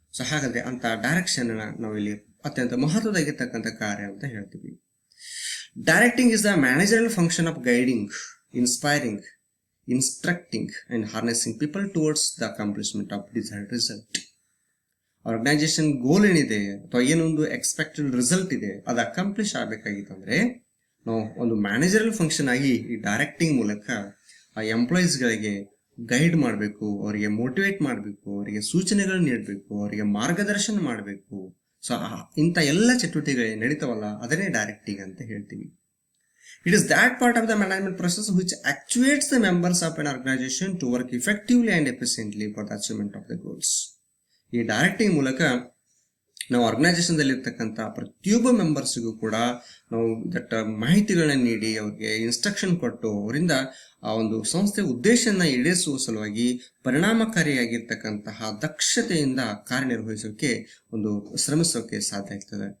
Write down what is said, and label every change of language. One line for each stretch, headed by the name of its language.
Kannada: So ಹಾಗಾದ್ರೆ ಅಂತ direction ನಾವು ಇಲ್ಲಿ ಅತ್ಯಂತ ಮಹತ್ವದಾಗಿರ್ತಕ್ಕಂಥ ಕಾರ್ಯ ಅಂತ ಹೇಳ್ತೀವಿ.
English: Directing is the managerial function of guiding, inspiring, instructing and harnessing people towards the accomplishment of desired result.
Kannada: Organisation ಗೋಲ್ ಏನಿದೆ ಅಥವಾ ಏನೊಂದು ಎಕ್ಸ್ಪೆಕ್ಟೆಡ್ ರಿಸಲ್ಟ್ ಇದೆ ಅದು ಅಕಾಂಪ್ಲಿಷ್ ಆಗಬೇಕಾಗಿತ್ತಂದ್ರೆ ನಾವು ಒಂದು ಮ್ಯಾನೇಜರಲ್ ಫಂಕ್ಷನ್ ಆಗಿ ಈ ಡೈರೆಕ್ಟಿಂಗ್ ಮೂಲಕ ಆ ಎಂಪ್ಲಾಯೀಸ್ಗಳಿಗೆ ಗೈಡ್ ಮಾಡಬೇಕು, ಅವರಿಗೆ ಮೋಟಿವೇಟ್ ಮಾಡಬೇಕು, ಅವರಿಗೆ ಸೂಚನೆಗಳನ್ನ ನೀಡಬೇಕು, ಅವರಿಗೆ ಮಾರ್ಗದರ್ಶನ ಮಾಡಬೇಕು. ಸೊ ಇಂಥ ಎಲ್ಲ ಚಟುವಟಿಕೆಗಳು ನಡೀತಾವಲ್ಲ ಅದನ್ನೇ ಡೈರೆಕ್ಟಿಂಗ್ ಅಂತ ಹೇಳ್ತೀವಿ.
English: It is that part of the management process which actuates the members of an organization to work effectively and efficiently for the achievement of the goals.
Kannada: ಈ ಡೈರೆಕ್ಟಿಂಗ್ ಮೂಲಕ ನಾವು ಆರ್ಗನೈಸೇಷನ್ದಲ್ಲಿ ಇರ್ತಕ್ಕಂಥ ಪ್ರತಿಯೊಬ್ಬ ಮೆಂಬರ್ಸ್ಗೂ ಕೂಡ ನಾವು ಮಾಹಿತಿಗಳನ್ನ ನೀಡಿ ಅವ್ರಿಗೆ ಇನ್ಸ್ಟ್ರಕ್ಷನ್ ಕೊಟ್ಟು ಅವರಿಂದ ಆ ಒಂದು ಸಂಸ್ಥೆಯ ಉದ್ದೇಶನ ಈಡೇರಿಸುವ ಸಲುವಾಗಿ ಪರಿಣಾಮಕಾರಿಯಾಗಿರ್ತಕ್ಕಂತಹ ದಕ್ಷತೆಯಿಂದ ಕಾರ್ಯನಿರ್ವಹಿಸೋಕೆ ಒಂದು ಶ್ರಮಿಸೋಕೆ ಸಾಧ್ಯ ಆಗ್ತದೆ.